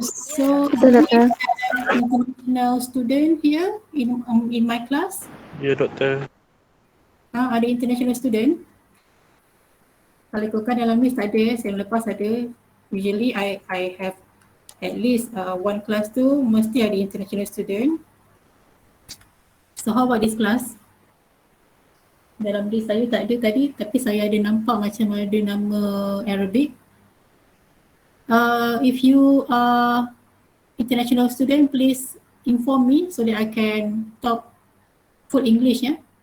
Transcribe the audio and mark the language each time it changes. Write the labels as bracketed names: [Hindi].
[English] So, international student here in my class? [Malay] Ya, Doktor. Ada international student? Kalau ikutkan dalam list ada, sem lepas ada. [English] Usually I have at least one class [Malay] tu mesti ada [English] international student. So how about this class? [Malay] Dalam list saya tak ada tadi, tapi saya ada nampak macam ada nama Arabic. [English] If you are international student, please inform me so that I can talk full English, ya.